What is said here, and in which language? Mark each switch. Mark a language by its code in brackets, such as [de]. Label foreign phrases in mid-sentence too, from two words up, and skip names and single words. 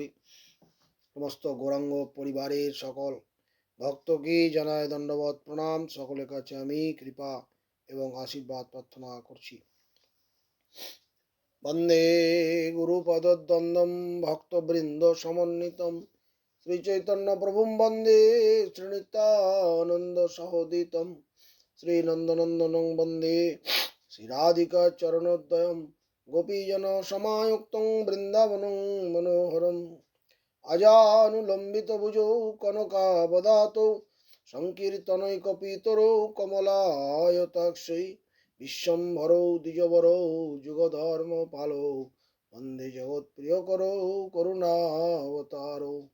[bn] সমস্ত গৌরাঙ্গ পরিবারের সকল ভক্তকে জানায় দণ্ডবত প্রণাম। সকলের কাছে আমি কৃপা এবং আশীর্বাদ প্রার্থনা করছি। [sa] বন্দে গুরুপদদ্বন্দ্বম ভক্তবৃন্দ সমন্বিতম শ্রী চৈতন্য প্রভুম বন্দে শ্রীনিত্যানন্দ সহোদিতম শ্রীনন্দনন্দনং বন্দে শ্রীরাধিকা চরণোদ্বয়ম গোপীজন সমায়ুক্তং বৃন্দাবনং মনোহরম আজানুলম্বিত ভুজৌ কনকাবদাতৌ সংকীর্তনৈকপিতরৌ কমলায়তাক্ষৈ বিশ্বম্ভরৌ দ্বিজবরৌ যুগধর্ম পালৌ বন্দে জগৎপ্রিয়করৌ করুণাবতারৌ।